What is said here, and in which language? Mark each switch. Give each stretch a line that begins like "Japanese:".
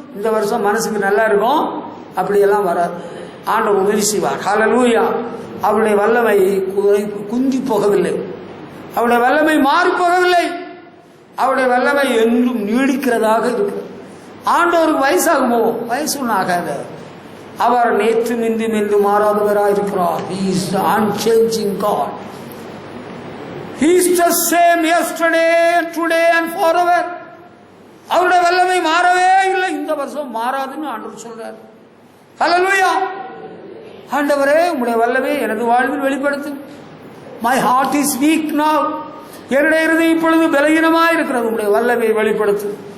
Tamil: இந்த வருஷம் மனசுக்கு நல்லா இருக்கும், அப்படியெல்லாம் வராது. ஆண்டவர் உதவி செய்வார். ஹல்லேலூயா. அவருடைய வல்லமை குந்தி போகவில்லை, அவருடைய வல்லமை மாறி போகவில்லை, அவருடைய வல்லமை என்றும் நீடிக்கிறதாக இருக்கிறது. ஆண்டவருக்கு வயசாகுமோ? வயசு ஒன்றும் ஆகாது. அவர் நேற்று நின்று மாறாதவராக இருக்கிறார்.
English: He is the unchanging God. He is the same yesterday and today and forever.
Tamil: அவருடைய வல்லமை மாறவே இல்லை, இந்த வருஷம் மாறாதுன்னு ஆண்டவர் சொல்றார். ஹல்லேலூயா. ஆண்டவரே உம்முடைய வல்லமை எனது வாழ்வில் வெளிப்படுத்து.
English: My heart is weak now.
Tamil: என்னுடைய இருதயம் இப்பொழுது பலவீனமாக இருக்கிறது, உம்முடைய வல்லமை வெளிப்படுத்து.